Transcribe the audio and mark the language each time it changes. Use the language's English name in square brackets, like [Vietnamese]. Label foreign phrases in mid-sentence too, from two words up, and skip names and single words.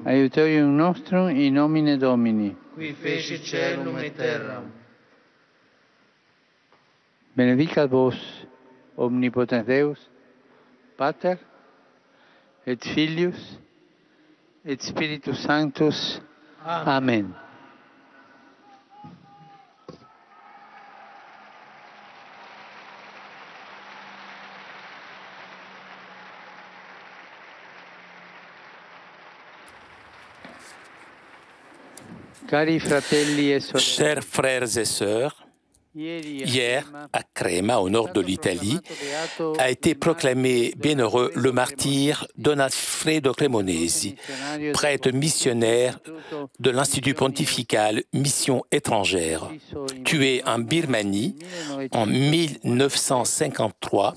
[Latin] Aiutorium nostrum in nomine Domini. Qui fecit caelum et terram. Benedicat vos, omnipotens Deus, Pater, et Filius, et Spiritus Sanctus. Amen. [Italian] Cari fratelli e sorelle, [French] Chers frères et sœurs, hier, à Crema, au nord de l'Italie, a été proclamé bienheureux le martyr Don Alfredo Cremonesi, prêtre missionnaire de l'Institut pontifical Mission étrangère, tué en Birmanie en 1953.